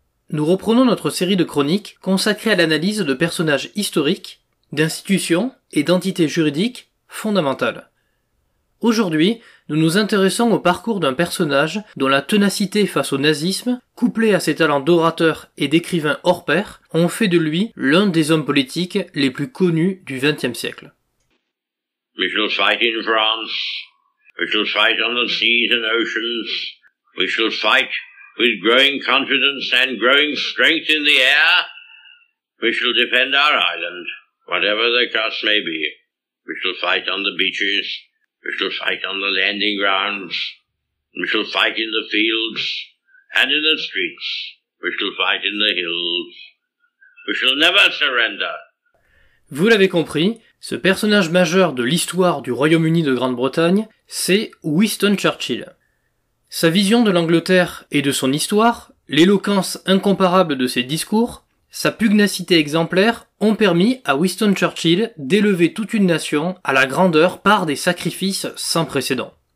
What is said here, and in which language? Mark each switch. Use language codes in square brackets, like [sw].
[fr] Nous reprenons notre série de chroniques consacrées à l'analyse de personnages historiques, d'institutions et d'entités juridiques fondamentales. Aujourd'hui, nous nous intéressons au parcours d'un personnage dont la ténacité face au nazisme, couplée à ses talents d'orateur et d'écrivain hors pair, ont fait de lui l'un des hommes politiques les plus connus du XXe siècle. [en] We shall fight in France. We shall fight on the seas and oceans. We shall fight with growing confidence and growing strength in the air. We shall defend our island, whatever the cost may be. We shall fight on the beaches. We shall fight on the landing grounds. We shall fight in the fields and in the streets. We shall fight in the hills. We shall never surrender. [fr] Vous l'avez compris, ce personnage majeur de l'histoire du Royaume-Uni de Grande-Bretagne, c'est Winston Churchill. Sa vision de l'Angleterre et de son histoire, l'éloquence incomparable de ses discours, sa pugnacité exemplaire ont permis à Winston Churchill d'élever toute une nation à la grandeur par des sacrifices sans précédent.